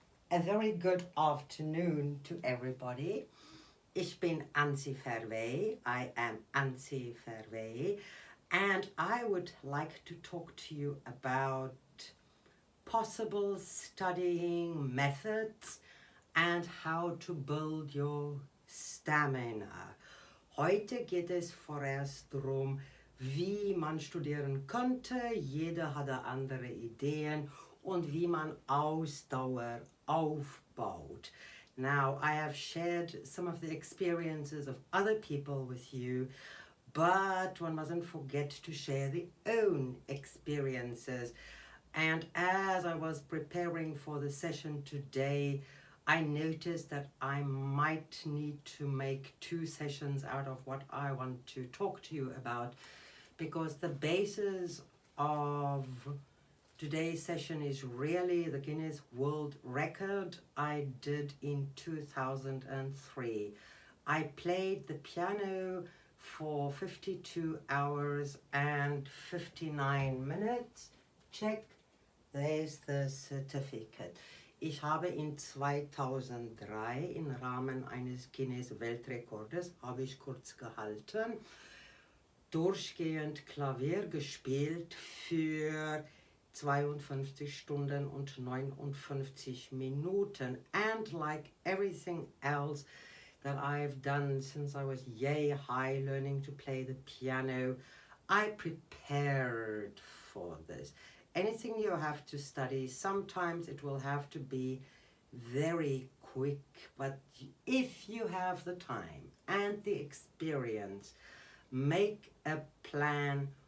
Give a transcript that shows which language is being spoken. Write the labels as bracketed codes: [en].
[en] A very good afternoon to everybody. [de] Ich bin Ansi Verwey. [en] I am Ansi Verwey, and I would like to talk to you about possible studying methods and how to build your stamina. [de] Heute geht es vorerst darum, wie man studieren könnte. Jeder hat andere Ideen und wie man Ausdauer aufbaut. [en] Now, I have shared some of the experiences of other people with you, but one mustn't forget to share the own experiences. And as I was preparing for the session today, I noticed that I might need to make 2 sessions out of what I want to talk to you about, because the basis of today's session is really the Guinness World Record I did in 2003. I played the piano for 52 hours and 59 minutes. Check, there's the certificate. [de] Ich habe in 2003 im Rahmen eines Guinness Weltrekordes, habe ich kurz gehalten, durchgehend Klavier gespielt für 52 Stunden und 59 Minuten. [en] And like everything else that I've done since I was yay high learning to play the piano, I prepared for this. Anything you have to study, sometimes it will have to be very quick, but if you have the time and the experience, make a plan.